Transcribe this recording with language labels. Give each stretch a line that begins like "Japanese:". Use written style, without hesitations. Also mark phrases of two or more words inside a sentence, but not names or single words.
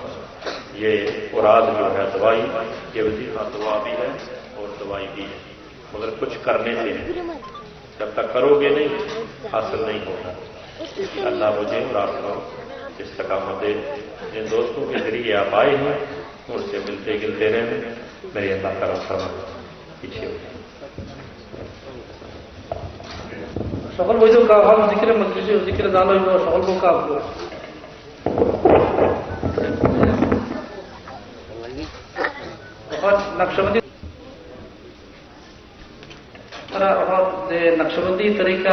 Urdu: یہ مراد جو ہے دوائی، یہ وظیفہ دعا بھی ہے اور دوائی بھی ہے، مگر کچھ کرنے سے نہیں، جب تک کرو گے نہیں حاصل نہیں ہوگا۔ اللہ مجھے اور آپ کو استقامت دے۔ جن دوستوں کے ذریعے آپ آئے ہیں ان سے ملتے گلتے رہیں، میری اللہ کرم فرمائے۔ پیچھے
Bangla: সকল বৈধ কাজ জিকিরে মজলিসে জিকিরে জানা হইব সকল কাজ নকশবন্দি তারা যে নকশবন্দি তরিকা